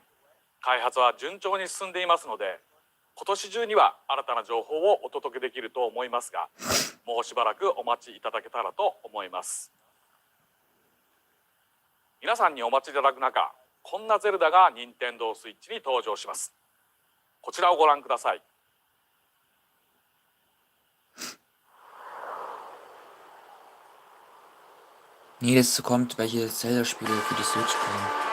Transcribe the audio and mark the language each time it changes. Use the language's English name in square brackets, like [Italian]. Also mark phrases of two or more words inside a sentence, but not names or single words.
[Japanese] 開発は順調に進んでいますので、今年中には新たな情報をお届けできると思いますが、もうしばらくお待ちいただけたらと思います。皆さんにお待ちいただく中、こんなゼルダが任天堂スイッチに登場します。こちらをご覧ください。 [German] Nee, das kommt, welche Zelda-Spiele für die Switch kommen.